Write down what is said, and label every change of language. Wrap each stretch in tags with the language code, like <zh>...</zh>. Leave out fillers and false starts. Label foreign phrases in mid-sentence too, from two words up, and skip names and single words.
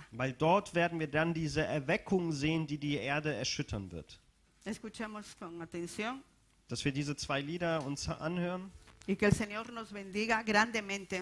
<de>Weil dort werden wir dann diese Erweckung sehen, die die Erde erschüttern wird.</de> <es>Escuchemos con atención</es> <de>Dass wir diese 2 Lieder uns anhören</de> <es>y que el Señor nos bendiga grandemente.</es>